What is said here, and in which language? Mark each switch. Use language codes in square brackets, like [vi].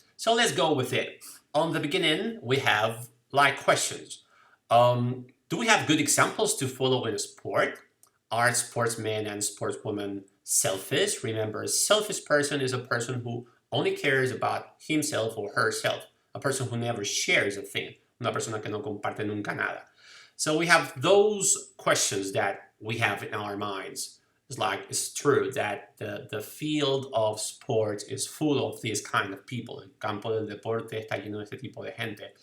[en] So let's go with it. On the beginning, we have like questions. Do we have good examples to follow in a sport? Are sportsmen and sportswomen selfish? Remember, a selfish person is a person who only cares about himself or herself. A person who never shares a thing. [es] Una persona que no comparte nunca nada. [en] So we have those questions that we have in our minds. It's true that the field of sports is full of these kind of people. [es] El campo del deporte está lleno de este tipo de gente.